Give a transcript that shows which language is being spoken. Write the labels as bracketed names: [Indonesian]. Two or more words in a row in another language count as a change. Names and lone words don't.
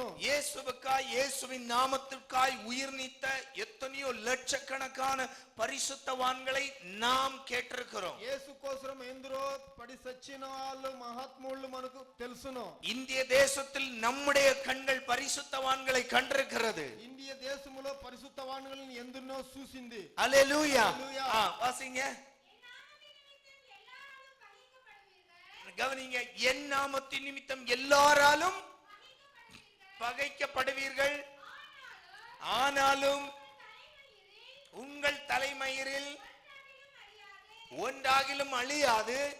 [Tamil] இயேசுவுக்காய் இயேசுவின் நாமத்திற்காய் உயிர் நீத்த எத்தனையோ லட்சக்கணக்கான பரிசுத்தவான்களை நாம் கேட்டிருக்கிறோம். [Telugu] యేసు కోసం ఎందరో పడి సచ్చిన వాళ్ళు మహాత్ములు మనకు తెలుసును. [Tamil] இந்திய தேசத்தில் நம்முடைய கண்கள் பரிசுத்தவான்களை கண்டிருக்கிறது. [Telugu] ఇండియా దేశములో పరిశుద్ధవాన్లను ఎందరినో చూసింది. [Tamil] அல்லேலூயா. வாசிங்க. கவனிங்க. என் நாமத்தின் நிமித்தம் எல்லாராலும் பகைக்கப்படுவீர்கள், ஆனாலும் உங்கள் தலைமயிரில் ஒன்றாகிலும் அழியாது.